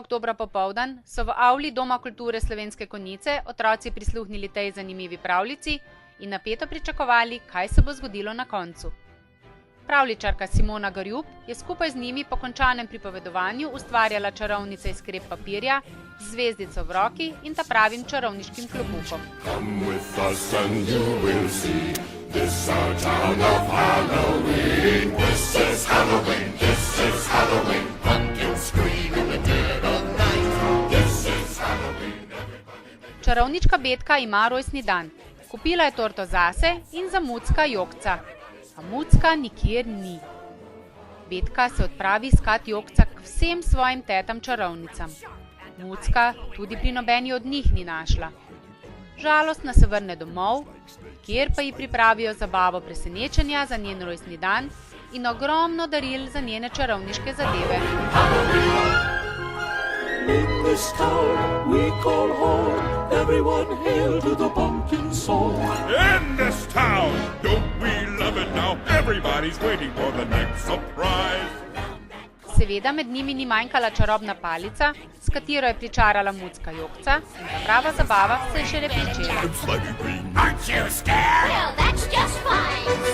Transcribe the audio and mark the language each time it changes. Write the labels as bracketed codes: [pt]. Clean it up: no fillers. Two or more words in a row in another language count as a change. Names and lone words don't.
[sl] oktobra popoldan so v avli Doma kulture Slovenske Konjice otroci prisluhnili tej zanimivi pravljici in napeto pričakovali, kaj se bo zgodilo na koncu. Pravljičarka Simona Garjub je skupaj z njimi po končanem pripovedovanju ustvarjala čarovnice iz krep papirja, z zvezdico v roki in ta pravim čarovniškim klobukom. [en] Come with us and you will see. This our town of Halloween. This is Halloween. This is Halloween. Pumpkins scream in the dead of night. This is Halloween. [sl] Čarovnička Betka ima rojstni dan. Kupila je torto zase in za Mucka Jokca. A Mucka nikjer ni. Betka se odpravi iskat Jokca k vsem svojim tetam čarovnicam. Mucka tudi pri nobeni od njih ni našla. Žalostna se vrne domov, kjer pa ji pripravijo zabavo presenečenja za njen rojstni dan in ogromno daril za njene čarovniške zadeve. [en] In this town we call home, everyone hail to the pumpkin song. In this town, don't we love it now? Everybody's waiting for the next surprise. [sl] Seveda med njimi ni manjkala čarobna palica, s katero je pričarala Mucka Jokca in ta prava zabava se je šele pričela. [en] It's like a green. Aren't you scared? Well, that's just fine.